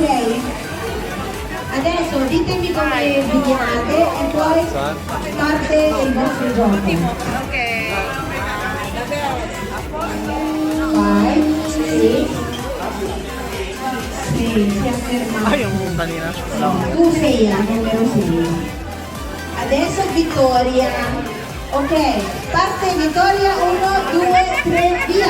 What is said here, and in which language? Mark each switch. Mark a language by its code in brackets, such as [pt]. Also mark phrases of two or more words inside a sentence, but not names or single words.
[it] Adesso ditemi come vi chiamate e poi parte il vostro gioco. Ok. 5, 6, si è fermato. [tl] Ay, yung kanina. [it] Tu sei la numero 6. Adesso Vittoria. Ok, parte Vittoria, 1, 2, 3, via.